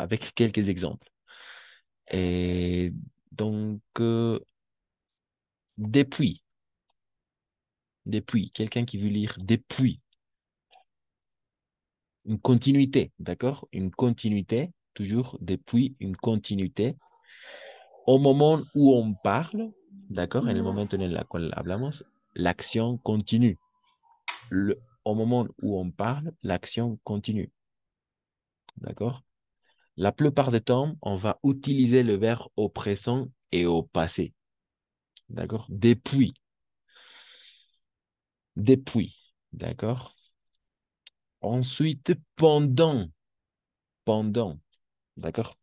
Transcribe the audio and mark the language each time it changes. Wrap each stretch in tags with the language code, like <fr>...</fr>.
<fr>Avec quelques exemples. Et donc, depuis, quelqu'un qui veut lire depuis, une continuité, d'accord? Une continuité, toujours depuis, une continuité. Au moment où on parle, d'accord?</fr> <es>En el momento en el cual hablamos,</es> <fr>l'acción continue. Au moment où on parle, l'action continue. D'accord? La plupart du temps, on va utiliser le verbe au présent et au passé. D'accord? Depuis. Depuis. D'accord? Ensuite, pendant. Pendant. D'accord?</fr>